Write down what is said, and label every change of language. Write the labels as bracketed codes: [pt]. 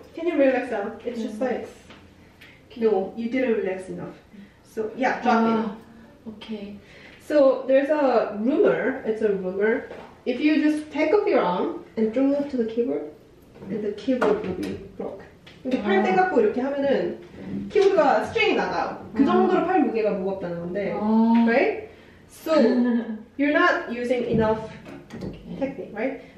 [en] can you relax out? It's just like, no, you didn't relax enough. So yeah, drop it. Okay. So there's a rumor. It's a rumor. If you just take off your arm and throw it to the keyboard, and the keyboard will be broke. [ko] 이렇게 팔 떼갖고 이렇게 하면은 키보드가 스트링이 나가요. 그 정도로 팔 무게가 무겁다는 건데, right? [en] So you're not using enough technique, right?